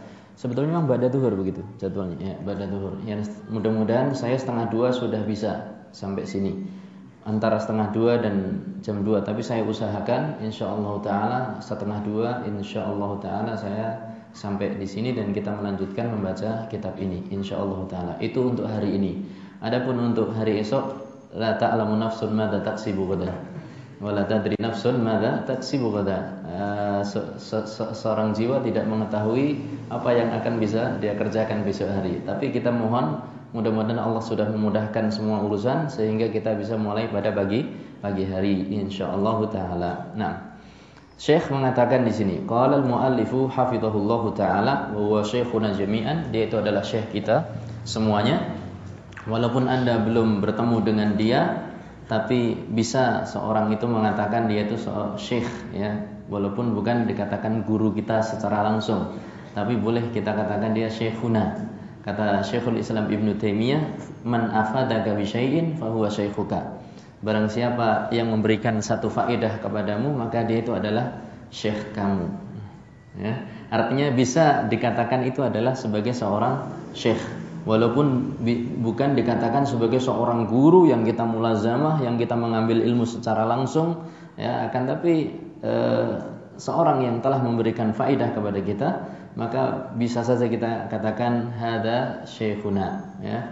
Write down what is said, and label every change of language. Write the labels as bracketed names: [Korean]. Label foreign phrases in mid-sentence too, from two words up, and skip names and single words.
[Indonesian] Sebetulnya memang [Arabic] بعد الظهر [Indonesian] begitu jadwalnya, ya, [Arabic] بعد الظهر. [Indonesian] Ya, mudah-mudahan saya 1:30 sudah bisa sampai sini. Antara 1:30 dan jam 2, tapi saya usahakan [Arabic] إن شاء الله تعالى [Indonesian] 1:30 [Arabic] إن شاء الله تعالى [Indonesian] saya sampai di sini dan kita melanjutkan membaca kitab ini [Arabic] إن شاء الله تعالى. [Indonesian] Itu untuk hari ini. Adapun untuk hari esok, [Arabic] لا تعلم نفس ماذا تكسب غدا ولا تدري نفس ماذا تكسب غدا. [Indonesian] Seorang jiwa tidak mengetahui apa yang akan bisa dia kerjakan besok hari. Tapi kita mohon mudah-mudahan Allah sudah memudahkan semua urusan sehingga kita bisa mulai pada pagi hari [Arabic] إن شاء الله تعالى. [Indonesian] Nah, Syekh mengatakan di sini, [Arabic] قال المؤلف حفظه الله تعالى وهو شيخنا جميعا, [Indonesian] dia itu adalah syekh kita semuanya. Walaupun Anda belum bertemu dengan dia, tapi bisa seorang itu mengatakan dia itu syekh, ya. Walaupun bukan dikatakan guru kita secara langsung, tapi boleh kita katakan dia syekhuna. Kata Syekhul Islam Ibnu Taimiyah, [Arabic] من أفادك بشيء فهو شيخك. [Indonesian] Barang siapa yang memberikan satu faedah kepadamu, maka dia itu adalah syekh kamu. Ya. Artinya bisa dikatakan itu adalah sebagai seorang syekh. Walaupun bukan dikatakan sebagai seorang guru yang kita mulazamah, yang kita mengambil ilmu secara langsung, ya, akan tapi seorang yang telah memberikan faedah kepada kita, maka bisa saja kita katakan [Arabic] هذا شيخنا, [Indonesian] ya.